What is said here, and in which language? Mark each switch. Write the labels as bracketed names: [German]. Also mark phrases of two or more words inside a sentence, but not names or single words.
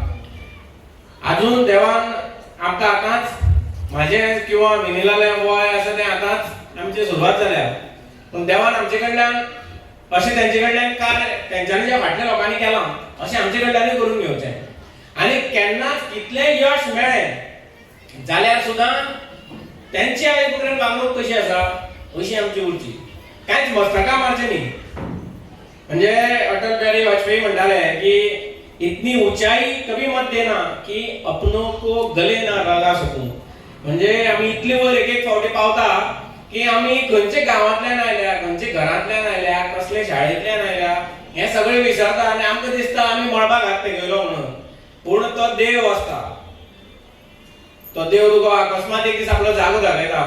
[Konkani] अजून देवान आमकां आतांच म्हाजें किंवा विनिलालें वय आसा तें आतांच आमची सुरवात जाल्या, पूण देवान आमचे कडल्यान अशें तेंचे कडल्यान कार्य तेंच्यांनी जे फाटल्या लोकांनी केलां अशें आमचे कडल्यानूय करून घेवचें. आनी केन्नाच कितलें यश मेळ्ळें जाल्यार सुद्दां तेंची आयज पर्यंत वागणूक कशी आसा अशी आमची उरची, कांयच मस्तकां मारचें न्ही. म्हणजे अटल बिहारी वाजपेयी म्हणटाले की [Hindi] इतनी ऊंचाई कभी मत देना कि अपनों को गले ना लगा सकूं. [Konkani] म्हणजे आमी इतले वर एक फावटी पावता की आमी खंयचे गांवांतल्यान आयल्या, खंयचे घरांतल्यान आयल्या, कसले शाळेंतल्यान आयल्या हे सगळे विसरता आनी आमकां दिसता आमी मळबाक हात तेगयलो म्हणून. पूण तो देव आसता, तो देव तुका अकस्मात एक दीस आपलो जागो दाखयता.